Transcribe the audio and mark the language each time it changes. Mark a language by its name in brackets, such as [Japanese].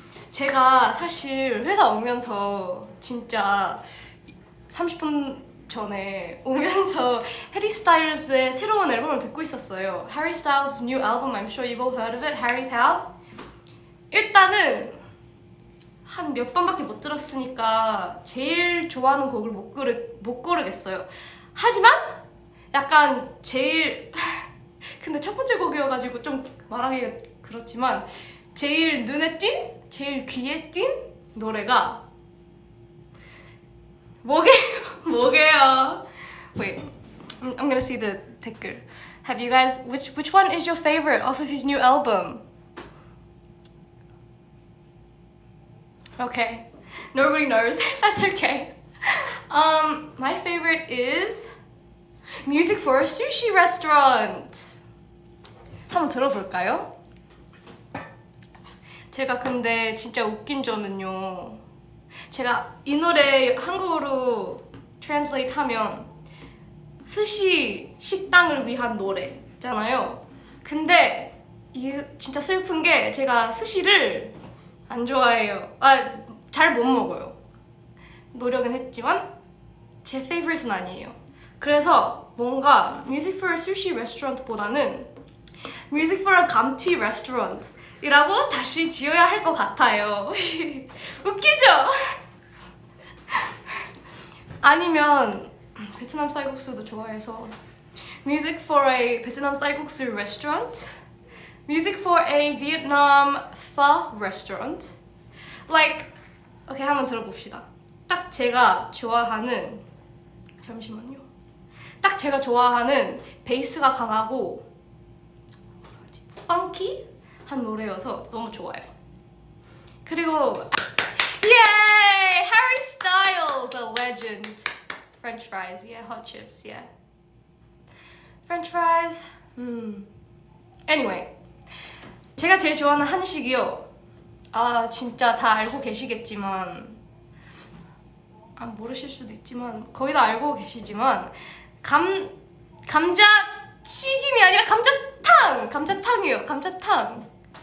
[Korean] 제가 사실 회사 오면서 진짜 30분 전에 오면서 해리 스타일즈의 새로운 앨범을 듣고 있었어요. [English] Harry Styles' new album, I'm sure you've all heard of it, Harry's House. [Korean] 일단은 한 몇 번밖에 못 들었으니까 제일 좋아하는 곡을 못 고르겠어요. 하지만 약간 제일 근데 첫 번째 곡이어가지고 좀 말하기가 그렇지만 제일 눈에 띈, 제일 귀에 띈 노래가 뭐게요? [English] Wait, I'm gonna see the 댓글. Have you guys, which one is your favorite off of his new album? Okay, nobody knows. That's okay. My favorite is Music for a Sushi Restaurant. [Korean] 한번 들어볼까요? 제가 근데 진짜 웃긴 점은요. 제가 이 노래 한국어로 translate 하면 스시 식당을 위한 노래잖아요. 있잖아요. 근데 이 진짜 슬픈 게 제가 스시를 안 좋아해요. 잘 못 먹어요. 노력은 했지만 제 favorite은 아니에요. 그래서 뭔가 Music for a Sushi Restaurant보다는 Music for a 감튀 Restaurant 이라고 다시 지어야 할 것 같아요. 웃기죠? 아니면 베트남 쌀국수도 좋아해서 Music for a 베트남 쌀국수 Restaurant, Music for a Vietnam Pho Restaurant. Like, 오케이, 한번 들어봅시다. 딱 제가 좋아하는, 잠시만요. 딱 제가 좋아하는 베이스가 강하고 펑키한 노래여서 너무 좋아요. [English] 그리고 Yay! Harry Styles, a legend. French fries, yeah, hot chips, yeah. French fries. [Korean] Anyway, 제가 제일 좋아하는 한식이요. 진짜 다 알고 계시겠지만, 모르실 수도 있지만 거의 다 알고 계시지만 감자 튀김이 아니라 감자탕이에요. 감자탕.